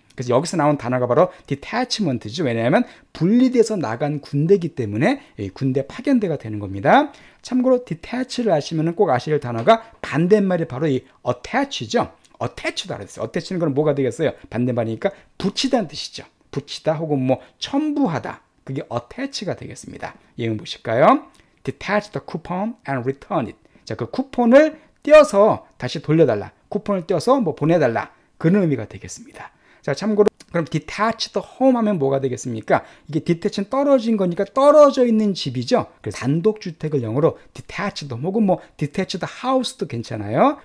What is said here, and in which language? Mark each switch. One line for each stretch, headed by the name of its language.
Korean: 그래서 여기서 나온 단어가 바로 detachment죠. 왜냐하면 분리돼서 나간 군대이기 때문에 군대 파견대가 되는 겁니다. 참고로 detach를 아시면 꼭 아셔야 할 단어가 반대말이 바로 이 attach죠. attach도 알았어요. attach는 건 뭐가 되겠어요? 반대말이니까 붙이다는 뜻이죠. 붙이다 혹은 뭐 첨부하다, 그게 attach가 되겠습니다. 예문 보실까요?
English: detach the coupon and return it.
Korean: 자, 그 쿠폰을 떼어서 다시 돌려달라, 쿠폰을 떼어서 뭐 보내달라, 그런 의미가 되겠습니다. 자, 참고로 그럼 detach the home 하면 뭐가 되겠습니까? 이게 detach는 떨어진 거니까 떨어져 있는 집이죠. 그래서 단독주택을 영어로 detached home 혹은 뭐 detached house도 괜찮아요.